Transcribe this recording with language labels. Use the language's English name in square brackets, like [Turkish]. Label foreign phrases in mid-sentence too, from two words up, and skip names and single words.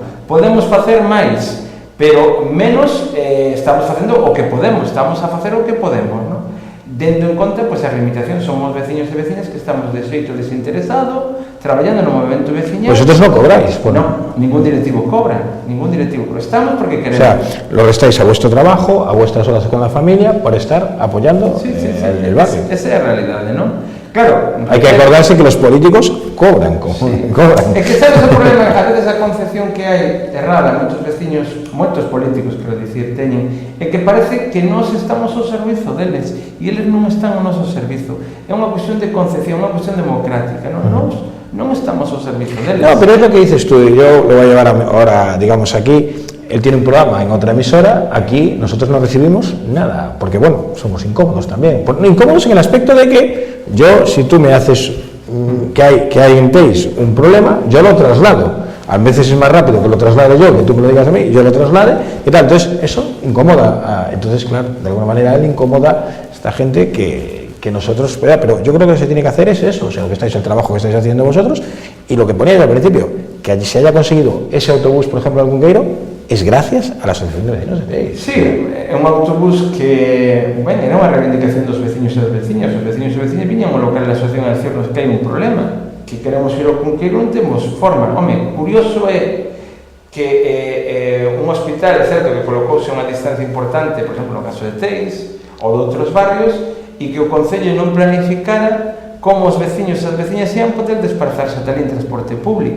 [Galician] Podemos facer máis, pero menos estamos facendo o que podemos, estamos a facer o que podemos, non? Dendo en conta, pois, as limitacións, somos veciños e veciñas que estamos de xeito desinteresado, traballando no movimento veciñal. [Spanish] Vosotros non cobráis, por... [Galician] No, ningún directivo cobra, ningún directivo, pero estamos porque queremos. [Spanish] O sea, lo restáis a vuestro trabajo, a vuestras horas con la familia, por estar apoyando el barrio. [Galician] Esa é a realidade, non? Claro, hai que acordarse [Spanish] que los políticos cobran, cobran. [Galician] É que sabes o problema, a veces a concepción que hai errada, moitos veciños, moitos políticos, quero dicir, teñen, é que parece que nós estamos ao servizo deles e eles non están ao noso servizo. É unha cuestión de concepción, unha cuestión democrática, non? Nós non estamos ao servizo deles. [Spanish] No, pero es lo que dices tú, y yo lo voy a llevar ahora, digamos, aquí. Él tiene un programa en otra emisora, aquí nosotros no recibimos nada, porque bueno, somos incómodos también. Incómodos en el aspecto de que yo, si tú me haces que hay en Teis un problema, yo lo traslado. A veces es más rápido que lo traslade yo, que tú me lo digas a mí, yo lo traslade, y tal. Entonces, eso incomoda. Entonces, claro, de alguna manera él incomoda a esta gente que nosotros, pero yo creo que lo que se tiene que hacer es eso, o sea, lo que estáis, el trabajo que estáis haciendo vosotros, y lo que poníais al principio, que se haya conseguido ese autobús, por ejemplo, en Cunqueiro, es gracias a la Asociación de Vecinos de Teis. [Galician] Sí, é un autobús que, bueno, era unha reivindicación dos veciños e das veciñas. Os veciños e veciñas viñan ao local da asociación a decirnos que hai un problema, que queremos ir ao Cunqueiro, non temos forma. Home, curioso é que un hospital, é certo que colocouse unha distancia importante, por exemplo, no caso de Teis, ou de outros barrios, e que o Concello non planificara como os veciños e as veciñas ian poder desplazarse ata ali en transporte público.